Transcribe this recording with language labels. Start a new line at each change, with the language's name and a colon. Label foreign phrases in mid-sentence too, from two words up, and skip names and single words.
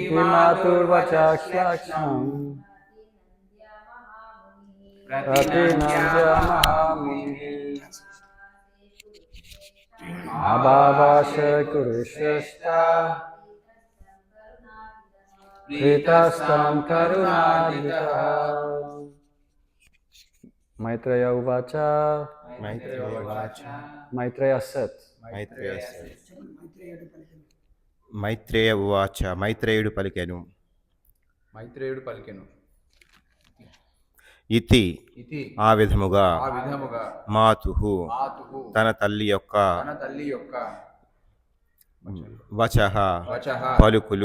Sanskrit: इति मातुर्वचक्ष्लक्ष्णम् प्रतिनन्द्य महामुनिः अबाबाश कुरुश्रेष्ठ प्रीतास्तां करुणार्दितः मैत्रेय उवाच मैत्रेय said మైత్రేయ ఉవాచ
Telugu: మైత్రేయుడు పలికెను మైత్రేయుడు పలికెను
Sanskrit: ఇతి
Telugu: ఇది ఆ విధముగా ఆ విధముగా
Sanskrit: మాతుహు మాతుహు
Telugu: తన తల్లి యొక్క తన తల్లి యొక్క
Sanskrit: వచః వచః
Telugu: పలుకులు